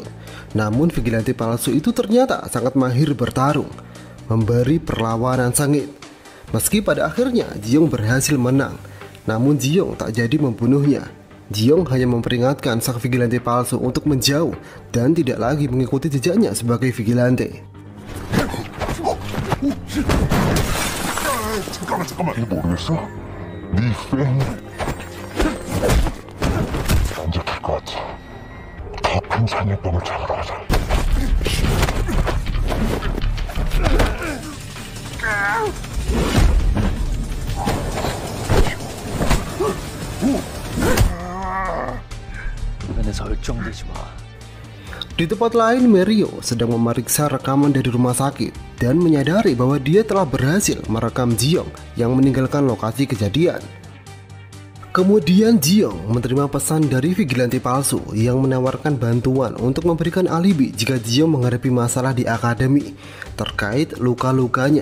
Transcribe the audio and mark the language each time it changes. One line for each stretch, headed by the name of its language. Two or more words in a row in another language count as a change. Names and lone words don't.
Indonesian: Namun vigilante palsu itu ternyata sangat mahir bertarung, memberi perlawanan sengit. Meski pada akhirnya Jiong berhasil menang, namun Jiong tak jadi membunuhnya. Jiong hanya memperingatkan sang vigilante palsu untuk menjauh dan tidak lagi mengikuti jejaknya sebagai vigilante.
Korean: 잠깐만 이거 모르겠어? 네 팬이 안 잡힐 것 같아. 가쁜 상해병을 잡으러 가자. 주변에서 얼쩡대지 마.
Indonesian: Di tempat lain, Mirio sedang memeriksa rekaman dari rumah sakit dan menyadari bahwa dia telah berhasil merekam Jiong yang meninggalkan lokasi kejadian. Kemudian Jiong menerima pesan dari vigilante palsu yang menawarkan bantuan untuk memberikan alibi jika Jiong menghadapi masalah di akademi terkait luka-lukanya.